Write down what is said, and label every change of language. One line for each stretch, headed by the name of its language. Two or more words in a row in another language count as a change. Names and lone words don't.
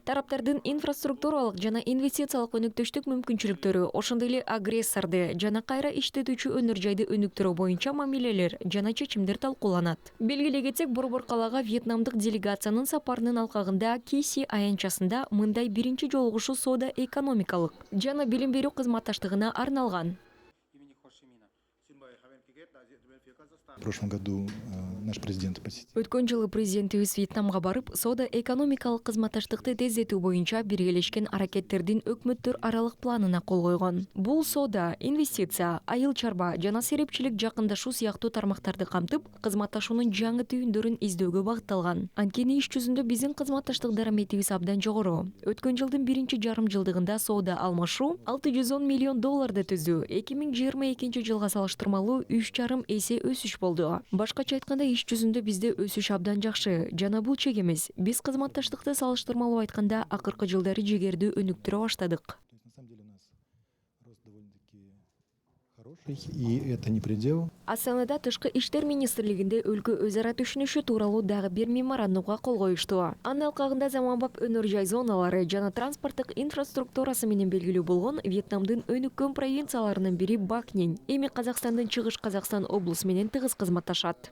Kyrgyz: Тараптардын инфраструктуралык жана инвестициялык өнүктүштүк мүмкүнчүлүктөрү, ошондой эле агрессорду жана кайра иштетүүчү өнөр жайды өнүктүрүү боюнча мамилелер жана чечимдер талкууланат. Белгилей кетсек, Борбор калаага вьетнамдык делегациянын сапарынын алкагында Киси аянтчасында мындай биринчи жолугушуу соода экономикалык жана билим берүү кызматташтыгына арналган.
Russian: В прошлом году наш президент посетил.
Kyrgyz: Өткөн жылы президентибиз Вьетнамга барып, соода экономикалык кызматташтыкты тездетүү боюнча биргелешкен аракеттердин өкмөттөр аралык планына кол койгон. Бул соода, инвестиция, айыл чарба жана серепчилик жакындашуу сыяктуу тармактарды камтып, кызматташуунун жаңы түйүндөрүн издөөгө багытталган. Анткени иш жүзүндө биздин кызматташтык дараметибиз абдан жогору. Өткөн жылдын биринчи жарым жылдыгында соода алмашуу $610 миллион түздү. 2022 жылга салыштырмалуу 3,5 эсе өсүш болду. Башкача айтканда, иш жүзүндө бизде өсүш абдан жакшы жана бул чек эмес. Биз кызматташтыкты салыштырмалуу айтканда акыркы жылдары жигердүү өнүктүрө баштадык.
Russian: На самом деле у нас рост довольно-таки хороший, и это не предел.
Kyrgyz: Астанада Тышкы иштер министрлигинде өлкө өз ара түшүнүшү тууралуу дагы бир меморандумга кол коюшту. Анын алкагында заманбап өнөр жай зоналары жана транспорттук инфраструктурасы менен белгилүү болгон Вьетнамдын өнүккөн провинцияларынын бири Бакнин эми Казакстандын Чыгыш Казакстан облусу менен тыгыз кызматташат.